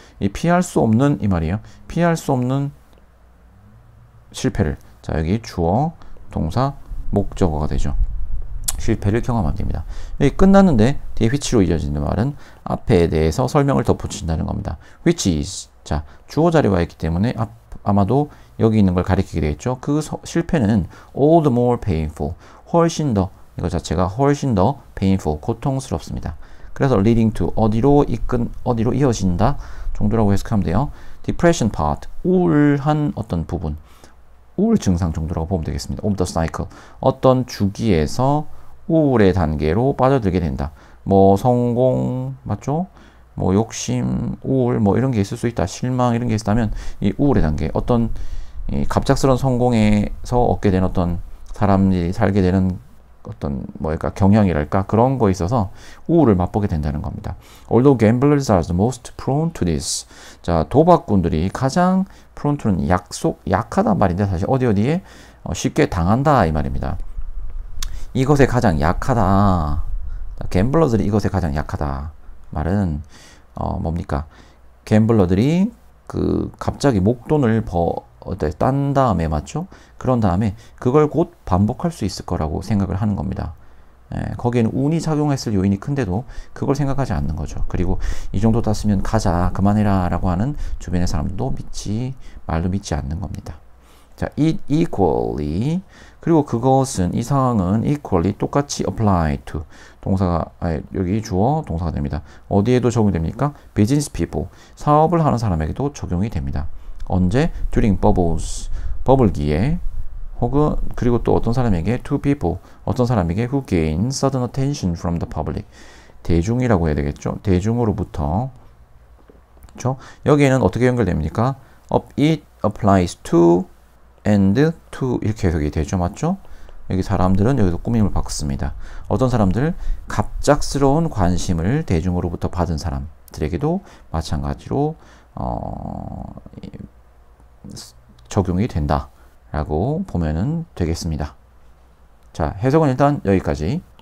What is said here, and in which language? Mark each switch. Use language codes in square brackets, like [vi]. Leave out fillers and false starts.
[ko] 이 피할 수 없는, 이 말이에요. 피할 수 없는 실패를. 자, 여기 주어, 동사, 목적어가 되죠. 실패를 경험하게 됩니다. 여기 끝났는데 뒤에 which로 이어지는 말은 앞에 대해서 설명을 덧붙인다는 겁니다. [en] which is. [ko] 자, 주어 자리에 와 있기 때문에 아마도 여기 있는 걸 가리키게 되겠죠. 그 실패는 [en] all the more painful. [ko] 훨씬 더, 이거 자체가 훨씬 더 painful, 고통스럽습니다. 그래서 [en] leading to, [ko] 어디로 이어진다 정도라고 해석하면 돼요. [en] depression part, [ko] 우울한 어떤 부분, 우울 증상 정도라고 보면 되겠습니다. [en] of the cycle, [ko] 어떤 주기에서 우울의 단계로 빠져들게 된다. 뭐 성공, 맞죠? 뭐 욕심, 우울, 뭐 이런 게 있을 수 있다. 실망 이런 게 있다면 이 우울의 단계, 어떤 이 갑작스러운 성공에서 얻게 된 어떤 사람들이 살게 되는 어떤 뭐랄까 경향이랄까 그런 거에 있어서 우울을 맛보게 된다는 겁니다. [en] Although gamblers are the most prone to this. [ko] 자, 도박꾼들이 가장 [en] prone to [ko] 는 약하단 말인데 사실 어디에 쉽게 당한다 이 말입니다. 이것에 가장 약하다. 갬블러들이 이것에 가장 약하다. 말은 뭡니까? 갬블러들이 그 갑자기 목돈을 딴 다음에 맞죠? 그런 다음에 그걸 곧 반복할 수 있을 거라고 생각을 하는 겁니다. 거기에는 운이 작용했을 요인이 큰데도 그걸 생각하지 않는 거죠. 그리고 이 정도 땄으면 가자, 그만해라 라고 하는 주변의 사람들도 말도 믿지 않는 겁니다. 자, equally. 그리고 그것은, 이 상황은 equally 똑같이 [en] apply to. [ko] 동사가, 여기 주어, 동사가 됩니다. 어디에도 적용됩니까? [en] business people. [ko] 사업을 하는 사람에게도 적용이 됩니다. 언제? [en] during bubbles. [ko] 버블기에. 혹은, 그리고 또 어떤 사람에게 [en] to people. [ko] 어떤 사람에게 [en] who gain sudden attention from the public. [ko] 대중이라고 해야 되겠죠? 대중으로부터. 그렇죠? 여기에는 어떻게 연결됩니까? [en] It applies to and to [ko] 이렇게 해석이 되죠. 맞죠? 여기 사람들은 여기서 꾸밈을 바꿨습니다. 어떤 사람들, 갑작스러운 관심을 대중으로부터 받은 사람들에게도 마찬가지로 적용이 된다라고 보면은 되겠습니다. 자, 해석은 일단 여기까지.